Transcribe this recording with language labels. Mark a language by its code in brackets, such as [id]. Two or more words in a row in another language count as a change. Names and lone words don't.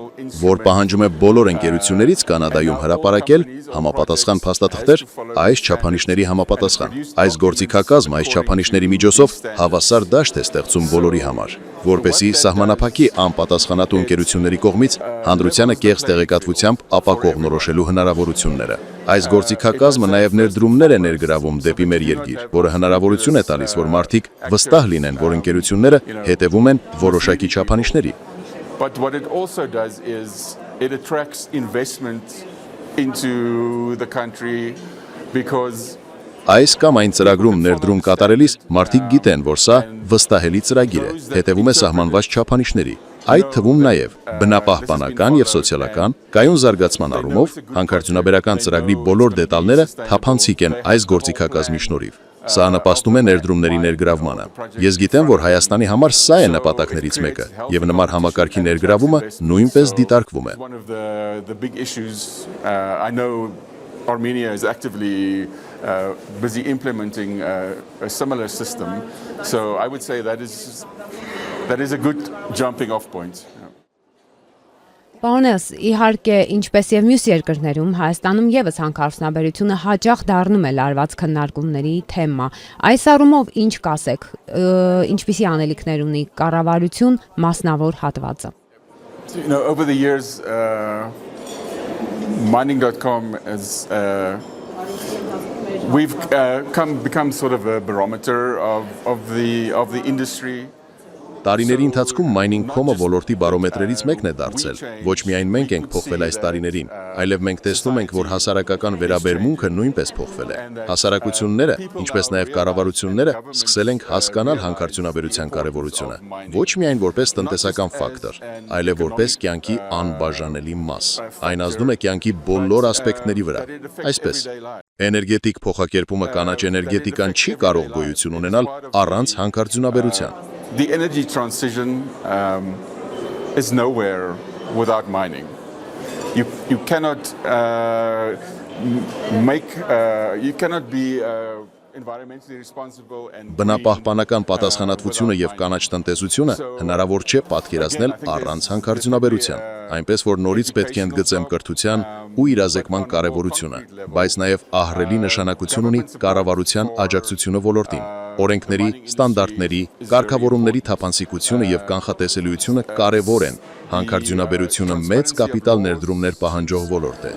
[hy] որ պահանջում է բոլոր ընկերություններից Կանադայում հրապարակել համապատասխան փաստաթղթեր այս չափանիշների համապատասխան։ Այս գործիքակազմը այս չափանիշների միջոցով հավասար դաշտ է ստեղծում բոլորի համար, որպեսզի սահմանափակի անպատասխանատու ընկերությունների կողմից հանրությանը կեղծ տեղեկատվությամբ ապակողնորոշելու հնարավորությունները։ Այս գործիքակազմը նաև ներդրումներ է ներգրավում դեպի մեր երկիր, որը հնարավորություն է տալիս, որ մարդիկ վստահ լինեն, որ ընկերությունները հետևում են որոշակի չափանիշների։ [en] But what it also does is it attracts investment into the country because [hy] Այս կամ այն ծրագրում ներդրում կատարելիս մարդիկ գիտեն, որ սա վստահելի ծրագիր է, հետևում է սահմանված չափանիշների։ Այդ թվում նաև բնապահպանական եւ սոցիալական կայուն զարգացման առումով հանքարդյունաբերական ծրագրի բոլոր դետալները թափանցիկ են այս գործիքակազմի շնորհիվ։ Սա նպաստում է ներդրումների ներգրավմանը։ Ես գիտեմ, որ Հայաստանի համար սա է նպատակներից մեկը, եւ նման համակարգի ներգրավումը նույնպես դիտարկվում է։ [en] Armenia is actively busy implementing a similar system. So I would say that is a good jumping off point. [hy] Պարոնես, իհարկե, ինչպես եւ մյուս երկրներում, Հայաստանում եւս հանքարդյունաբերությունը հաճախ դառնում է լարված քննարկումների թեմա։ Այս առումով ինչ կասեք, ինչպիսի անելիքներ ունի կառավարություն մասնավոր հատվածը։ [en] Over the years Mining.com has we've become sort of a barometer of the industry. [hy] Տարիների ընթացքում Mining.com-ը ոլորտի բարոմետրերից մեկն է դարձել։ Ոչ միայն մենք ենք փոխվել այս տարիներին, այլև մենք տեսնում ենք, որ հասարակական վերաբերմունքը նույնպես փոխվել է։ Հասարակությունները, ինչպես նաև կառավարությունները, սկսել են հասկանալ հանքարդյունաբերության կարևորությունը, ոչ միայն որպես տնտեսական ֆակտոր, այլև որպես կյանքի անբաժանելի մաս։ Այն ազդում է կյանքի բոլոր ասպեկտների վրա։ Այսպես, էներգետիկ փոխակերպումը կանաչ էներգետիկան չի կարող գոյություն ունենալ առանց հանքարդյունաբերության։ [en] The energy transition is nowhere without mining. You cannot be environmentally responsible and [hy] Բնապահպանական պատասխանատվությունը եւ կանաչ տնտեսությունը հնարավոր չէ պատկերացնել առանց հանքարդյունաբերության, այնպես որ նորից պետք է ընդգծեմ կրթության ու իրազեկման կարևորությունը, բայց նաեւ ահռելի նշանակություն ունի կառավարության աջակցությունը ոլորտին։ Օրենքների, ստանդարտների, կարգավորումների թափանցիկությունը եւ կանխատեսելիությունը կարեւոր են։ Հանքարդյունաբերությունը մեծ կապիտալ ներդրումներ պահանջող ոլորտ է։